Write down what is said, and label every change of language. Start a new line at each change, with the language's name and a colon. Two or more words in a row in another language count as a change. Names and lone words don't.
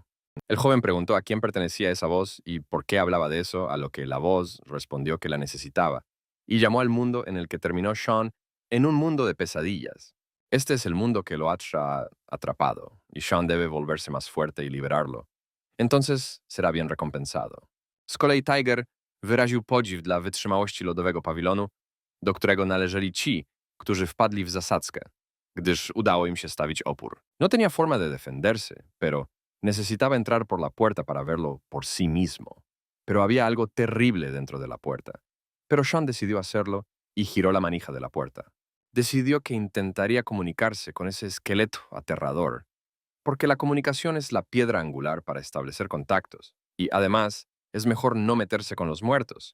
Spanish: El joven preguntó a quién pertenecía esa voz y por qué hablaba de eso, a lo que la voz respondió que la necesitaba, y llamó al mundo en el que terminó Sean en un mundo de pesadillas. Este es el mundo que lo ha atrapado, y Sean debe volverse más fuerte y liberarlo. Entonces será bien recompensado.
Polish: Z kolei Tiger wyraził podziw dla wytrzymałości lodowego pawilonu, do którego należeli ci, którzy wpadli w zasadzkę, gdyż udało im się stawić opór.
Spanish: No tenía forma de defenderse, pero necesitaba entrar por la puerta para verlo por sí mismo. Pero había algo terrible dentro de la puerta. Pero Sean decidió hacerlo y giró la manija de la puerta. Decidió que intentaría comunicarse con ese esqueleto aterrador, porque la comunicación es la piedra angular para establecer contactos, y además es mejor no meterse con los muertos.